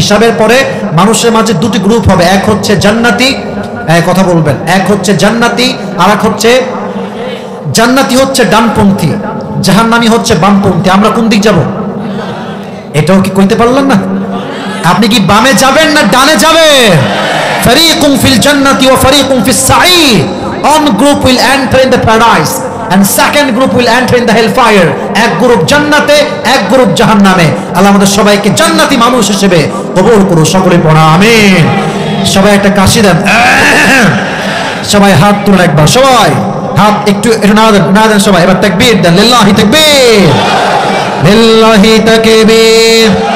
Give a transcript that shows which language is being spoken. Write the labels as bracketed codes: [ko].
[bn] হিসাবের পরে মানুষের মাঝে 2টি গ্রুপ হবে, এক হচ্ছে জান্নাতি, কথা বলবেন, এক হচ্ছে জান্নাতি, আর এক হচ্ছে জান্নাতি হচ্ছে ডানপন্থী, জাহান্নামী হচ্ছে বামপন্থী। আমরা কোন দিক যাব? এটাও কি কইতে পারলেন না? আপনি কি বামে যাবেন না ডানে যাবেন? [ar] ফারিকুম ফিল জান্নাতি ওয়া ফারিকুম ফিস সাঈর। [en] One group will enter in the paradise and second group will enter in the hellfire. [bn] এক গ্রুপ জান্নাতে, এক গ্রুপ জাহান্নামে। আল্লাহ আমাদের সবাইকে জান্নাতি মানুষ হিসেবে কবুল করুন, সকলে পড়া আমিন। সবাই একটা কাশি দেন, সবাই হাত তুলে একবার, সবাই হাত একটু না দেন সবাই। এবার তাকবীর দেন, লিল্লাহি তাকবীর, লিল্লাহি তাকবীর।